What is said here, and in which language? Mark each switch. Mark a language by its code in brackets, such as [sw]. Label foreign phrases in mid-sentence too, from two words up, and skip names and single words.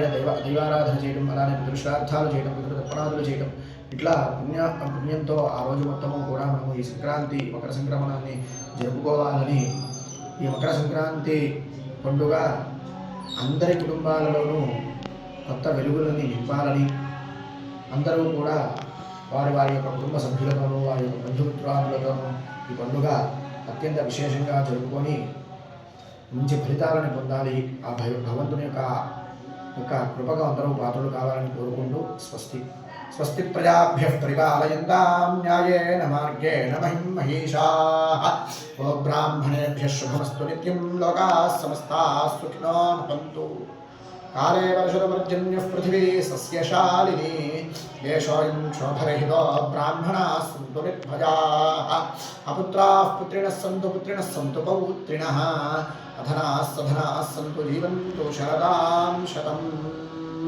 [te] దైవారాధన చేయడం, అలానే పితృశ్రార్థాలు చేయడం, పితృతర్పణాదులు చేయడం, ఇట్లా పుణ్యంతో ఆ రోజు మొత్తము కూడా మనము ఈ మకర సంక్రమణాన్ని జరుపుకోవాలని, ఈ మకర సంక్రాంతి పండుగ అందరి కుటుంబాలలోనూ కొత్త వెలుగులని నింపాలని, అందరూ కూడా వారి యొక్క కుటుంబ సభ్యులతోనూ, వారి యొక్క బంధుమిత్రాదులతోనూ ఈ పండుగ అత్యంత విశేషంగా జరుపుకొని మంచి ఫలితాలను పొందాలి. ఆ భగవంతుని యొక్క కృపగా అందరూ పాత్రలు కావాలని కోరుకుంటూ స్వస్తి. [sa] స్వస్తి ప్రజాభ్యః పరిపాలయంతాం న్యాయేన మార్గేణ మహిం మహీషాః. ఓ బ్రాహ్మణేభ్యః శుభమస్తు నిత్యం. లోకాః సమస్తాః సుఖినో భవంతు. కాలే వర్షదపర్జన్యః పృథివీ సస్యశాలినీ. దేశోऽयं క్షోభరహితో బ్రాహ్మణాः సంతు నిర్భయాः. అపుత్రాः పుత్రిణः సంతు పౌత్రిణः. అధనాः సధనాः సంతు జీవంతు శరదాం శతం.